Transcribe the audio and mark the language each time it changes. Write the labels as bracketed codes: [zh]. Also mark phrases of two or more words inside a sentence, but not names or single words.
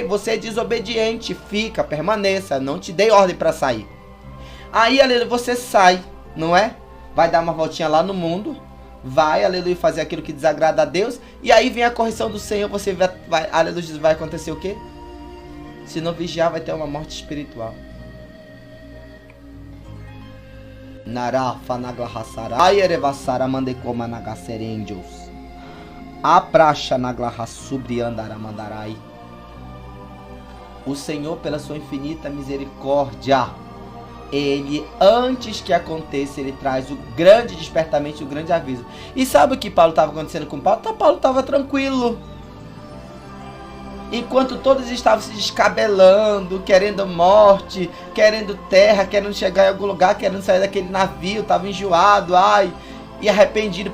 [pt] Você é desobediente, fica, permaneça. Não te dei ordem para sair. Aí, aleluia, você sai, não é? Vai dar uma voltinha lá no mundo. Vai, aleluia, fazer aquilo que desagrada a Deus. E aí vem a correção do Senhor. Você vai, aleluia, vai acontecer o quê? Se não vigiar, vai ter uma morte espiritual. Narafa naglahassara ayerevassara mandekoma nagaserendios. A praxa naglahassubriandaramandarai. O Senhor, pela sua infinita misericórdia, Ele, antes que aconteça, Ele traz o grande despertamento, o grande aviso. E sabe o que Paulo estava acontecendo com Paulo? Paulo estava tranquilo. Enquanto todos estavam se descabelando, querendo morte, querendo terra, querendo chegar em algum lugar, querendo sair daquele navio, estava enjoado, ai, e arrependido.